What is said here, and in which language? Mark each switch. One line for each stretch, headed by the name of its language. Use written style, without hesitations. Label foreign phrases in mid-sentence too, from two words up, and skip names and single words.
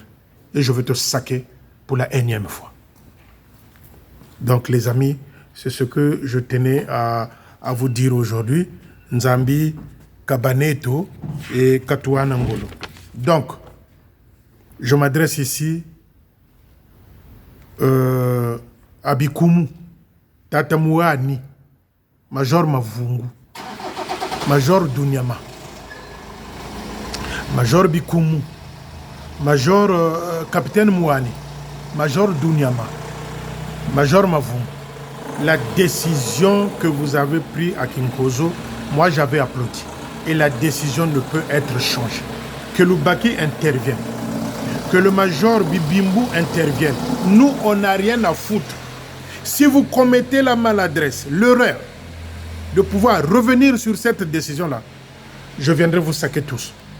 French: Et je vais te saquer pour la énième fois. Donc, les amis, c'est ce que je tenais à vous dire aujourd'hui. Nzambi, Kabaneto et Katouana Ngolo. Donc, je m'adresse ici à Bikumu, Tatamouani, Major Mavungu, Major Dunyama, Major Bikumu, Major Capitaine Mouani, Major Dunyama, Major Mavungu. La décision que vous avez prise à Kinkozo, moi j'avais applaudi. Et la décision ne peut être changée. Que Loubaki intervienne. Que le major Bibimbu intervienne. Nous, on n'a rien à foutre. Si vous commettez la maladresse, l'erreur de pouvoir revenir sur cette décision-là, je viendrai vous saquer tous.